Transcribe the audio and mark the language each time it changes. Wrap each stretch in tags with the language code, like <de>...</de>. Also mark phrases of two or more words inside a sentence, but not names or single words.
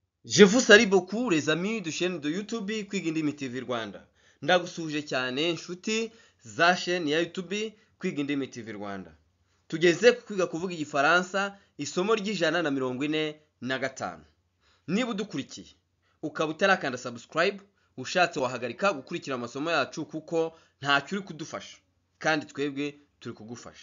<fr>Je vous salue beaucoup les amis de chaîne de YouTube Kwiga Indimi TV Rwanda.</fr> <rw>Ndagusuhuje cyane inshuti za chaîne ya YouTube Kwiga Indimi TV Rwanda. Tugeze ku kwiga kuvuga igifaransa isomo ry'ijana na 45. Niba udukurikiye ukaba utarakanda subscribe, ushatse wahagarika gukurikira amasomo yacu kuko ntacyo uri kudufasha kandi twebwe turi kugufasha.</rw>